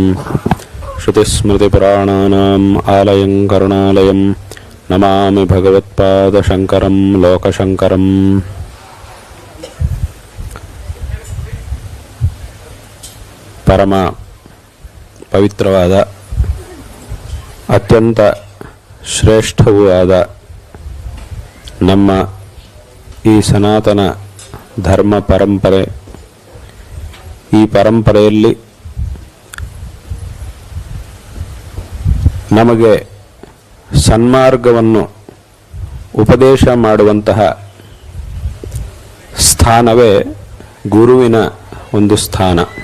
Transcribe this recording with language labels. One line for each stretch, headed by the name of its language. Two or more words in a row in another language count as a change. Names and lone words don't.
Sanskrit: श्रुतिस्मृतिपुराणानाम् आलयं करुणालयं नमामि भगवत्पादशङ्करं लोकशङ्करम्।
Kannada: ಪರಮ ಪವಿತ್ರವಾದ ಅತ್ಯಂತ ಶ್ರೇಷ್ಠವೂ ಆದ ನಮ್ಮ ಈ ಸನಾತನ ಧರ್ಮ ಪರಂಪರೆ, ಈ ಪರಂಪರೆಯಲ್ಲಿ ನಮಗೆ ಸನ್ಮಾರ್ಗವನ್ನು ಉಪದೇಶ ಮಾಡುವಂತಹ ಸ್ಥಾನವೇ ಗುರುವಿನ ಒಂದು ಸ್ಥಾನ.